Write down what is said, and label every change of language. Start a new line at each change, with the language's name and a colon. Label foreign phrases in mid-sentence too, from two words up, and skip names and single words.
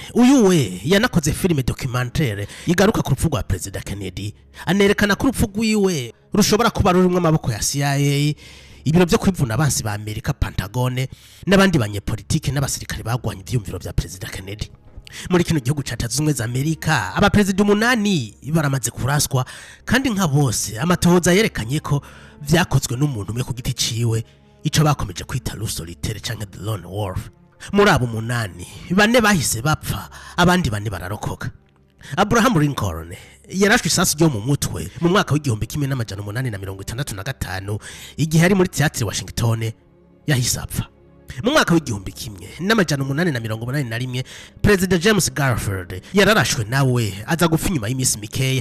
Rundi: Uyu we yanakoze filime documentaire igaruka ku rupfu rwa President Kennedy anerekana ko urupfu rwiwe rushobora kuba rurimwe amaboko ya CIA, ibiro byo kwivuna abansi ba Amerika Pentagone n'abandi banyepolitike n'abasirikare bagwanye ivyumviro bya President Kennedy. Muri kino gihugu catazumwe za Amerika aba president 8 baramaze kuraswa kandi nka bose amatohoza yerekanye ko vyakozwe n'umuntu umwe ku giti ciwe, ico bakomeje kwita Ruth Solitaire canke
English: the lone wolf.
Rundi: Muri abo 8 bane bahise bapfa abandi bane bararokoka. Abraham Lincoln yarashwe isasu ryo mu mutwe mu mwaka w'igihumbi kimwe n'amajana 865 igihe ari muri Theatre Washington yahise apfa. Mu mwaka w'igihumbi kimwe n'amajana 881 President James Garfield yararashwe nawe aza gupfa inyuma y'imisi mikeya.